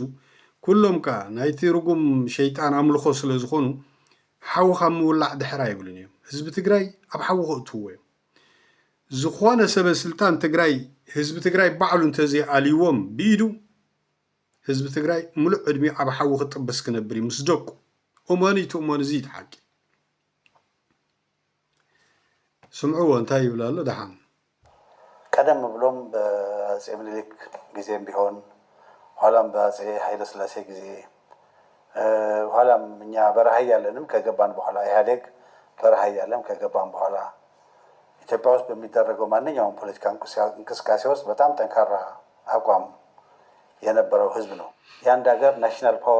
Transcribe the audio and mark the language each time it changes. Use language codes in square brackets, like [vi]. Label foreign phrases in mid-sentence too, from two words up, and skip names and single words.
[ti] ኩሎም ካ ናይቲ ርጉም ሸይጣን ኣምልኾ ስለ ዝኾኑ ሓዊ ካብ ምውላዕ ድሕራ ይብሉን እዮም ህዝቢ ትግራይ ኣብ ሓዊ ከእትውዎ እዮም ዝኾነ ሰበ ስልጣን ትግራይ ህዝቢ ትግራይ ባዕሉ እንተዘይኣልይዎም ብኢዱ ህዝቢ ትግራይ ሙሉእ ዕድሜ ኣብ ሓዊ ክጥበስ ክነብር እዩ ምስ ደቁ እመኑ ይትእመኑ እዚ ይትሓቂ ስምዕዎ እንታይ ይብላ ኣሎ ደሓን [am] ቀደም ብሎም በአፄ ምኒልክ ጊዜም ቢሆን ኋላም በአፄ ኃይለ ሥላሴ ጊዜ ኋላም እኛ በረሃ ያለንም ከገባን በኋላ ኢህአዴግ በረሃ ያለም ከገባን በኋላ ኢትዮጵያ ውስጥ በሚደረገው ማንኛውም ፖለቲካ እንቅስቃሴ ውስጥ በጣም ጠንካራ አቋም የነበረው ህዝብ ነው። የአንድ ሀገር [en] national power